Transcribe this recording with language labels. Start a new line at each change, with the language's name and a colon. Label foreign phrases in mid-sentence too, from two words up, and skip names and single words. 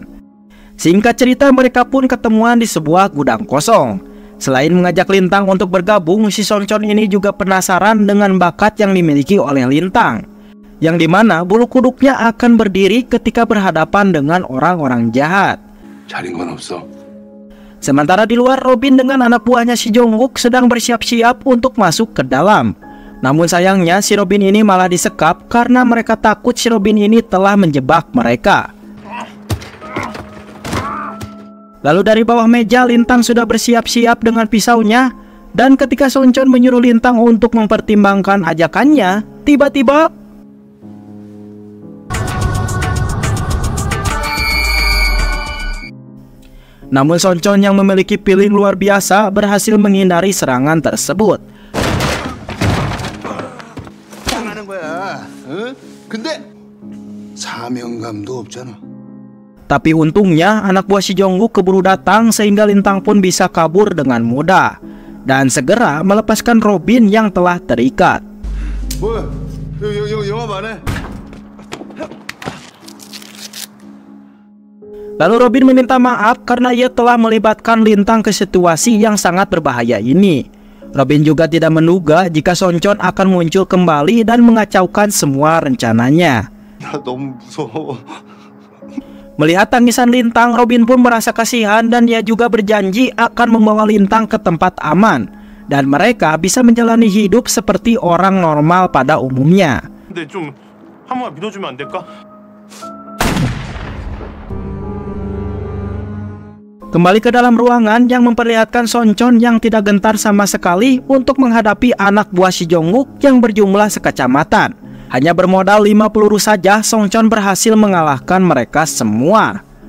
Indonesian: Singkat cerita mereka pun ketemuan di sebuah gudang kosong. Selain mengajak Lintang untuk bergabung, si Songchon ini juga penasaran dengan bakat yang dimiliki oleh Lintang, yang dimana bulu kuduknya akan berdiri ketika berhadapan dengan orang-orang jahat.
Korean: 잘인 건 없어.
Indonesian: Sementara di luar, Robin dengan anak buahnya si Jongkook sedang bersiap-siap untuk masuk ke dalam. Namun sayangnya si Robin ini malah disekap karena mereka takut si Robin ini telah menjebak mereka. Lalu dari bawah meja Lintang sudah bersiap-siap dengan pisaunya, dan ketika Songchon menyuruh Lintang untuk mempertimbangkan ajakannya, tiba-tiba namun Songchon yang memiliki feeling luar biasa berhasil menghindari serangan tersebut.
Korean: 당하는 거야. 응? 근데 사명감도 없잖아.
Indonesian: Tapi untungnya anak buah si Jongkook keburu datang sehingga Lintang pun bisa kabur dengan mudah dan segera melepaskan Robin yang telah terikat.
Korean: 뭐야? 영화 안 해?
Indonesian: Lalu Robin meminta maaf karena ia telah melibatkan Lintang ke situasi yang sangat berbahaya ini. Robin juga tidak menduga jika Songchon akan muncul kembali dan mengacaukan semua rencananya.
Korean: 나 너무 무서워.
Indonesian: Melihat tangisan Lintang, Robin pun merasa kasihan dan dia juga berjanji akan membawa Lintang ke tempat aman dan mereka bisa menjalani hidup seperti orang normal pada umumnya.
Korean: 근데 좀 한 번만 믿어주면 안 될까?
Indonesian: Kembali ke dalam ruangan yang memperlihatkan Songchon yang tidak gentar sama sekali untuk menghadapi anak buah si Jongkook yang berjumlah sekacamatan. Hanya bermodal 5 peluru saja, Songchon berhasil mengalahkan mereka semua.